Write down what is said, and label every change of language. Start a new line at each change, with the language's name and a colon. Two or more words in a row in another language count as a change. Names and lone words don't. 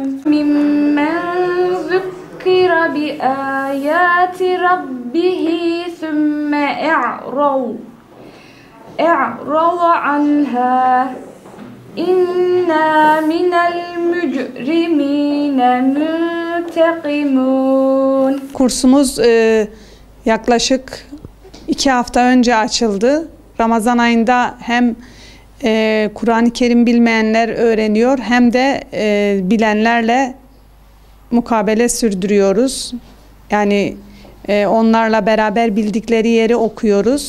Arabic: ممن ذكر بآيات ربه ثم أعرض عنها إنا من المجرمين منتقمون.
Turkish: Kursumuz yaklaşık 2 hafta önce açıldı. Ramazan ayında hem Kur'an-ı Kerim bilmeyenler öğreniyor hem de bilenlerle mukabele sürdürüyoruz. Yani onlarla beraber bildikleri yeri okuyoruz.